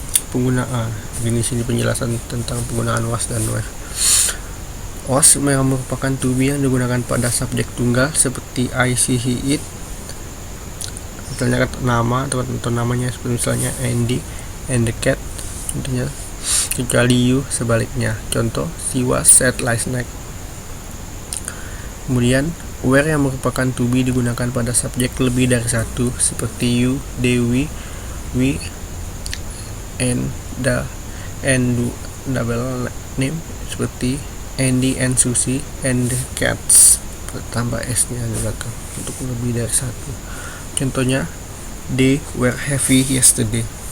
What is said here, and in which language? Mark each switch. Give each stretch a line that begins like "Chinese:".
Indonesian: Penggunaan ini sini penjelasan tentang penggunaan was dan were. Was merupakan to be yang digunakan pada subjek tunggal seperti I, she, he, it. Misalnya nama atau namanya seperti misalnya
English: Andy and the cat.
Indonesian: Contohnya, kecuali you sebaliknya. Contoh,
English: she was sad last night.
Indonesian: Kemudian where yang merupakan to be digunakan pada subjek lebih dari satu seperti you, Dewi, we,
English: and the double name
Indonesian: seperti
English: Andy and Susie and the cats,
Indonesian: tambah S nya di belakang untuk lebih dari satu. Contohnya,
English: they were heavy yesterday.